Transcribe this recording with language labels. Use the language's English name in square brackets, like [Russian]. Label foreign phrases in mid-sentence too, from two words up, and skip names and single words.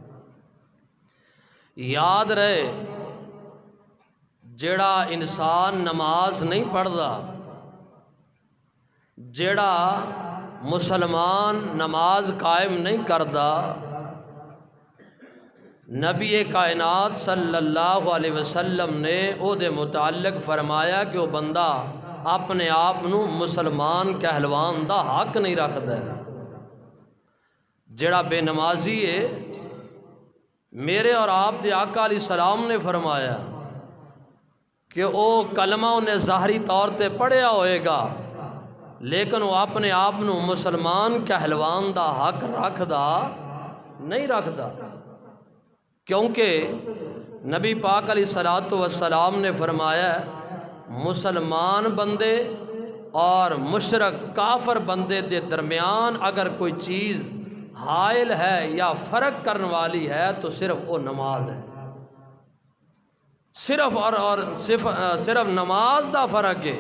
[Punjabi] یاد رہے جڑا انسان نماز نہیں پڑھدا، جڑا مسلمان نماز قائم نہیں کردا، نبی کائنات [Arabic] صلی اللہ علیہ وسلم [Punjabi] نے او دے متعلق فرمایا کہ وہ بندہ اپنے آپ نو مسلمان کہلوان دا حق نہیں رکھدا ہے۔ جڑا بے نمازی ہے، میرے اور آپ دے آقا [Arabic] علیہ السلام [Punjabi] نے فرمایا کہ او کلمہ انہیں ظاہری طور تے پڑھیا ہوئے گا لیکن وہ اپنے آپ نو مسلمان کہلوان دا حق رکھدا نہیں رکھدا، کیونکہ نبی پاک [Arabic] علیہ السلام [Punjabi] نے فرمایا مسلمان بندے اور مشرک کافر بندے دے درمیان اگر کوئی چیز حائل ہے یا فرق کرنے والی ہے تو صرف وہ نماز ہے، صرف نماز دا فرق ہے۔